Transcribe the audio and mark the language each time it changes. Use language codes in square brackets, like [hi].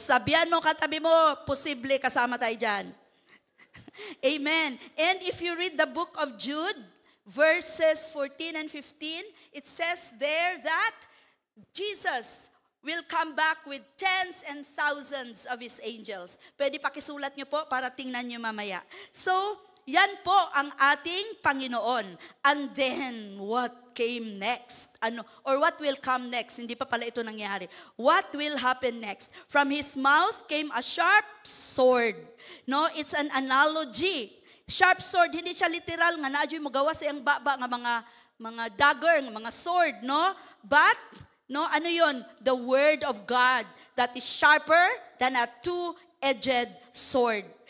[tl] Sabihan mo, katabi mo, posible kasama tayo dyan. Amen. [en] And if you read the book of Jude, verses 14 and 15, it says there that Jesus will come back with tens and thousands of His angels. [tl] Pwede pakisulat nyo po para tingnan nyo mamaya. So, yan po ang ating Panginoon. [en] And then, what came next? Or what will come next? [tl] Hindi pa pala ito nangyari. [en] What will happen next? From His mouth came a sharp sword. No, it's an analogy. [ceb] Sharp sword, hindi siya literal nga naadyoy mo gawa sa iyang baba nga mga dagger, nga mga sword, no? But No, ano yun? [en] The word of God that is sharper than a two-edged sword.